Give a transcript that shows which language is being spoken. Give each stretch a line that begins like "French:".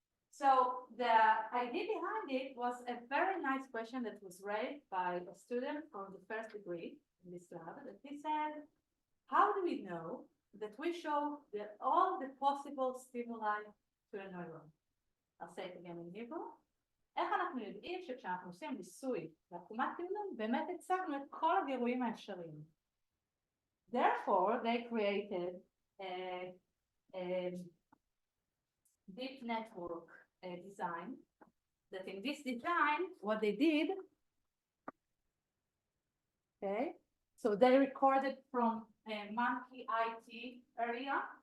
English: So the idea behind it was a very nice question that was raised by a student from the first degree in this lab, that he said, how do we know that we show all the possible stimuli to a neuron? I'll say it again in Hebrew.
Hebrew: איך אנחנו יודעים שכשאנחנו עושים ניסוי לעקומת תמנון, באמת הצגנו את כל הגירויים האפשריים.
English: Therefore, they created a deep network design, that in this design, what they did, okay, so they recorded from a monkey IT area.